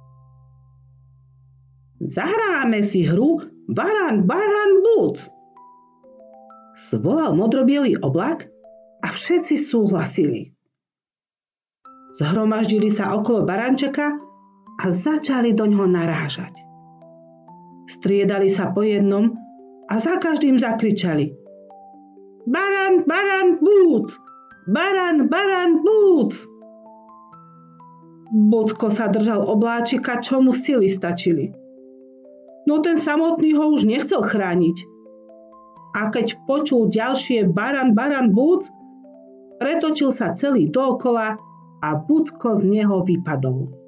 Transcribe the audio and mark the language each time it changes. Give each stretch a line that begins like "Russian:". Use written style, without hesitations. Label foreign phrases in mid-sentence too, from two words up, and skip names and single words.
Slovak: Zahráme si hru Baran, baran, búc, zvolal modrobielý oblak a všetci súhlasili. Zhromaždili sa okolo barančeka a začali doňho narážať. Striedali sa po jednom a za každým zakričali: Baran, baran, búc! Baran, baran, búc! Bucko sa držal obláčika, čo mu sily stačili. No ten samotný ho už nechcel chrániť. A keď počul ďalšie baran, baran, búc, pretočil sa celý dookola a Bucko z neho vypadol.